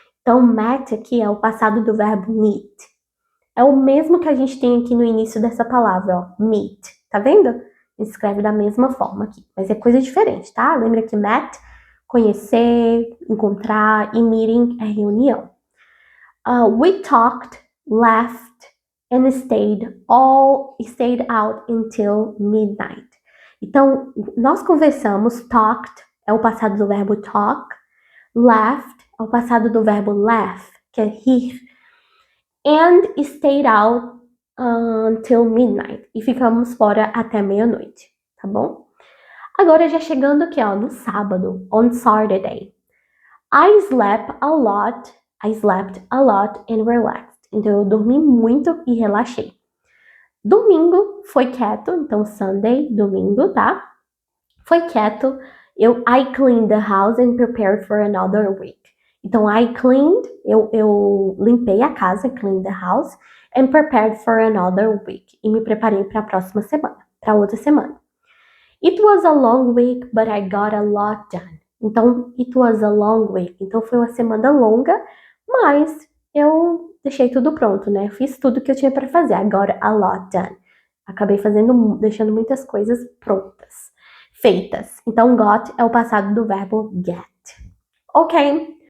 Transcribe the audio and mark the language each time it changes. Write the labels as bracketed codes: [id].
[pt] Então, met aqui é o passado do verbo meet. É o mesmo que a gente tem aqui no início dessa palavra, ó, meet. Tá vendo? Escreve da mesma forma aqui, mas é coisa diferente, tá? Lembra que met, conhecer, encontrar, e meeting é reunião. [en] We talked, laughed, and stayed out until midnight. [pt] Então, nós conversamos, talked é o passado do verbo talk, laughed é o passado do verbo laugh, que é rir, [en] and stayed out until midnight. [pt] E ficamos fora até meia-noite, tá bom? Agora já chegando aqui, ó, no sábado, on Saturday. [en] I slept a lot and relaxed. [pt] Então eu dormi muito e relaxei. Domingo foi quieto, então Sunday, domingo, tá? Foi quieto. [en] I cleaned the house and prepared for another week. Então I cleaned, [pt] eu limpei a casa, [en] cleaned the house, and prepared for another week. [pt] E me preparei para a próxima semana, para outra semana. [en] It was a long week, but I got a lot done. Então, it was a long week. [pt] Então, foi uma semana longa, mas eu deixei tudo pronto, né? Fiz tudo que eu tinha para fazer. [en] I got a lot done. [pt] Acabei deixando muitas coisas prontas, feitas. Então, got é o passado do verbo get. Ok?